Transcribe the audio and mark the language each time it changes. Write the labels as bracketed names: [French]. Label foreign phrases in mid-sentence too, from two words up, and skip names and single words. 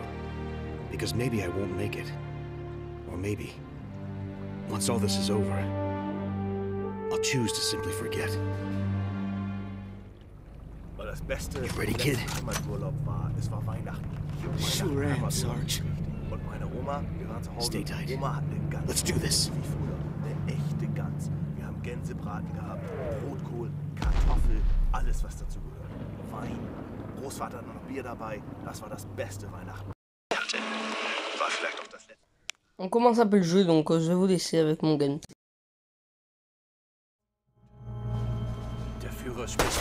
[English] Because maybe I won't make it. Or maybe, once all this is over, I'll choose to simply forget. You ready, kid? Sure am, Sarge. Stay tight. Let's do this. [German] Eine echte Gans. Wir haben Gänsebraten gehabt, Rotkohl, Kartoffel, alles was dazu gehört. Wein. Großvater hat noch Bier dabei. Das war das beste Weihnachten. War vielleicht auch das letzte. [French] On commence un peu le jeu, donc je vais vous laisser avec mon gun. [German] Der Führer spricht.